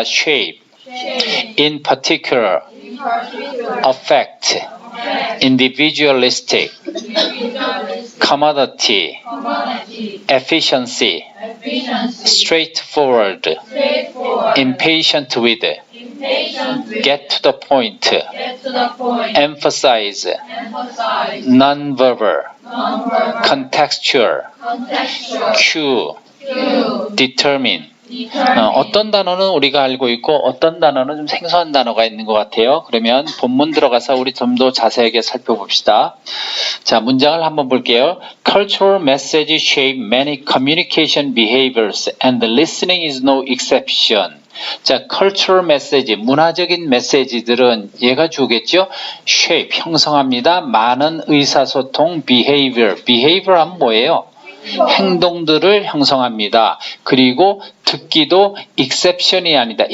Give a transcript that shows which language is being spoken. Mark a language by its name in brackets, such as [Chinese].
[English] shape, in particular, affect, individualistic, commodity, efficiency, straightforward, impatient with, get to the point, emphasize, non-verbal, contextual, cue, determine. [Korean] 어떤 단어는 우리가 알고 있고 어떤 단어는 좀 생소한 단어가 있는 것 같아요. 그러면 본문 들어가서 우리 좀 더 자세하게 살펴봅시다. 자, 문장을 한번 볼게요. [English] Cultural message shape many communication behaviors and listening is no exception. [Korean] 자, [English] cultural message, [Korean] 문화적인 메시지들은 얘가 주겠죠. shape, 형성합니다. 많은 의사소통, behavior 하면 뭐예요? 행동들을 형성합니다. 그리고 듣기도 exception이 아니다.